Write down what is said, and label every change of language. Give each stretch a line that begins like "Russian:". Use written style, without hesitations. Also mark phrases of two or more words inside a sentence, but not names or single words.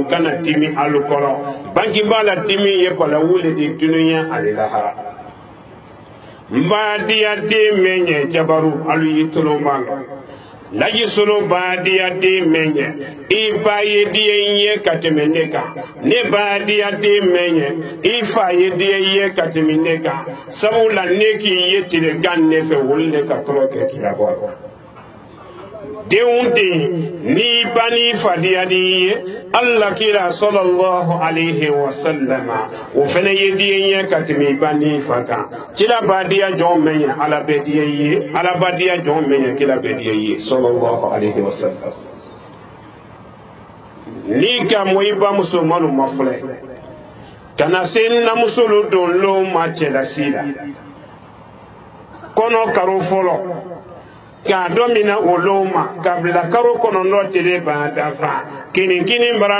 Bambara: kana dimi alu kɔrɔ bangebala dimi ye bala wele de dunuya ale lahara n b'a diya den mɛn ɲɛ jabaru alu ye tulu ma lɔ laji solo b'a diya den mɛn ɲɛ i ba ye diya ye ka tɛmɛ ne kan ne b'a diya den mɛn ɲɛ i fa ye diya ye ka tɛmɛ ne kan sabula ne k'i ye tilegan ne fɛ wolo de ka tɔrɔ kɛ k'i labɔ denw den ni ba ni fadiya di ye Allah kira
Arabic: صلى الله عليه وسلم
Bambara: o fana ye diya ye ka tɛmɛ ba ni fa kan kira b'a diya jɔn mɛn ye ala bɛ diya ye ala b'a diya jɔn mɛn ye kira bɛ diya ye
Arabic: صلى الله عليه وسلم
Bambara: ni ka mɔ i ba musolmanu ma filɛ kana se namusolu don lo ma cɛlasi la kɔnɔ karo fɔlɔ k'a dɔ mina o lo ma ka bila karo kɔnɔntɔn tile b'a dafa kini bara